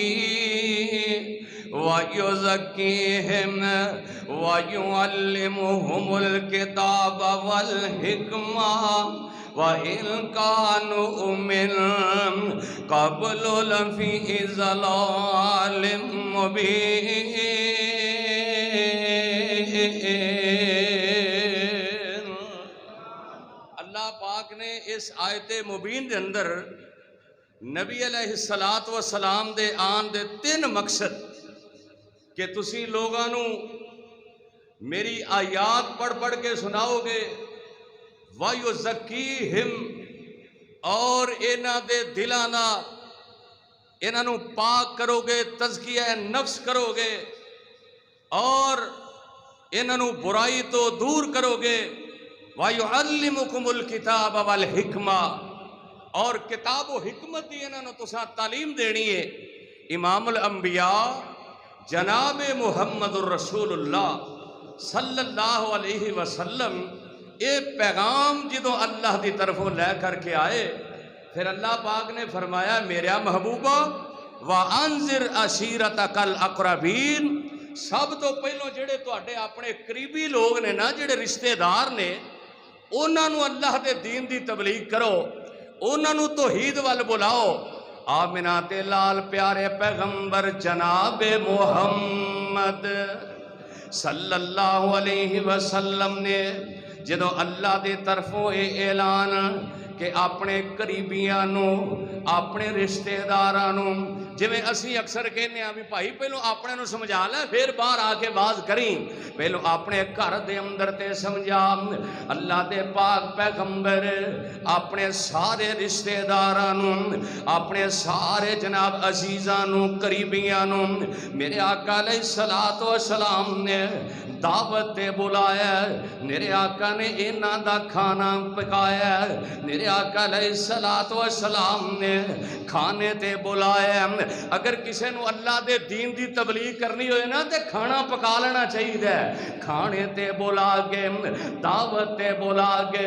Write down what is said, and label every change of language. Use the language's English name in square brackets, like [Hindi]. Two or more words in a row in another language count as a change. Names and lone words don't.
[Arabic] وَيُزَكِّيهِمْ وَيُعَلِّمُهُمُ الْكِتَابَ وَالْحِكْمَةَ وَإِنْ كَانُوا مِنْ قَبْلُ لَفِي ضَلَالٍ مُبِينٍ۔ [Punjabi] اللہ پاک نے اس آیت مبین دے اندر نبی علیہ السلام دے آن دے 3 مقصد کہ تسی لوگاں نو میری آیات پڑھ پڑھ کے سناؤ گے، وَيُزَكِّيهِمْ اور انہاں دے دلاں دا انہاں نو پاک کرو گے، تزکیہ نفس کرو گے، اور انہاں نو برائی تو دور کرو گے، [Arabic] وَيُعَلِّمُكُمُ الْكِتَابَ وَالْحِكْمَةَ [Punjabi] اور کتاب و حکمت دی انہاں نو تساں تعلیم دینی ہے۔ امام الانبیاء جناب محمد الرسول اللہ صلی اللہ علیہ وسلم اے پیغام جدو اللہ دی طرفوں لے کر کے آئے، پھر اللہ پاک نے فرمایا میرا محبوبہ [Arabic] وَأَنذِرْ عَشِيرَتَكَ الْأَقْرَبِينَ، [Punjabi] سب تو پہلو جڑے تواڈے اپنے قریبی لوگ نے نا، جڑے رشتہ دار نے، انہاں نو اللہ دے دین دی تبلیغ کرو، انہاں نو توحید وال بلاؤ۔ آمنہ تے لال پیارے پیغمبر جناب محمد صلی اللہ علیہ وسلم نے جدو اللہ دے طرفوں اے اعلان کہ اپنے قریبیاں نو، اپنے رشتہ داراں نو، جویں اسی اکثر کہنے ہیں بھی بھائی پہلو اپنے نو سمجھا لے پھر باہر آ کے باز کریں، پہلو اپنے گھر دے اندر تے سمجھا۔ اللہ دے پاک پیغمبر اپنے سارے رشتہ داراں نو، اپنے سارے جناب عزیزاں نو، قریبیاں نو میرے آقا علیہ السلام نے دعوت تے بلایا، میرے آقا نے انہاں دا کھانا پکایا، میرے آقا علیہ السلام نے کھانے تے بلایا۔ اگر کسے نو اللہ دے دین دی تبلیغ کرنی ہوئے نا تے کھانا پکا لینا چاہیے، کھانے تے بلا کے، دعوت تے بلا کے۔